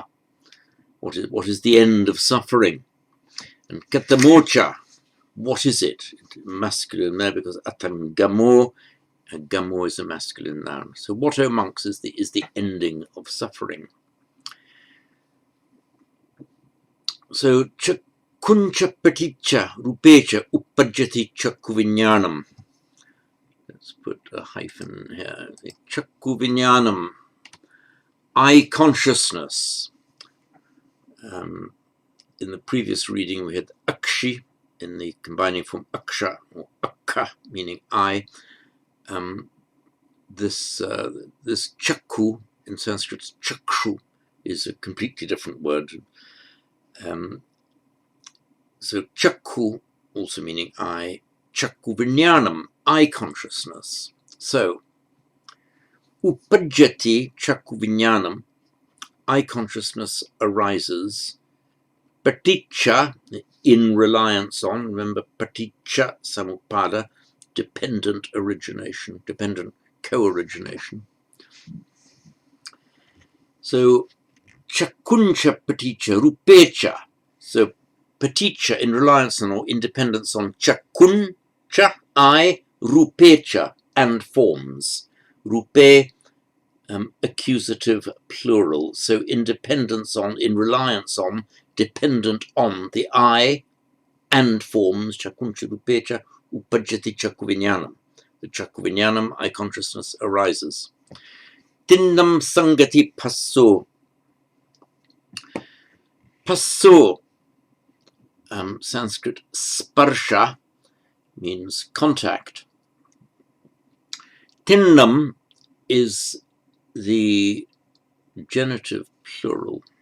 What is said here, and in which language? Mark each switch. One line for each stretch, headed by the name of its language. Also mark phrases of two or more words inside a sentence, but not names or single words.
English: What is the end of suffering? And katamocha, what is it? Masculine there, because attangamo, gamo is a masculine noun. So what, O monks, is the ending of suffering?
Pali: So chakkuncha paticha rupecha uppajjati chakku vinyanam.
English: Let's put a hyphen here.
Pali: Chakku vinyanam,
English: eye consciousness. In the previous reading we had akshi in the combining form aksha or akka, meaning eye. This chakku in Sanskrit, chakshu, is a completely different word. So chakku, also meaning eye,
Pali: chakku vinyanam,
English: eye consciousness.
Pali: So uppajjati chakku vinyanam,
English: eye consciousness arises. Paticca, in reliance on, remember
Pali: paticca samuppada,
English: dependent origination, dependent co-origination. So
Pali: chakkuncha paticca rupecha,
English: so paticca in reliance on or independence on chakkuncha, I, rupecha, and forms. Rupe, accusative plural, so independence on, in reliance on, dependent on the I and forms,
Pali: chakkuncha rupecha uppajjati chakku vinyanam. The chakku vinyanam,
English: eye consciousness, arises.
Pali: Tinnam sangati passo.
English: Passo, Sanskrit sparsha, means contact. Tinnam is the genitive plural.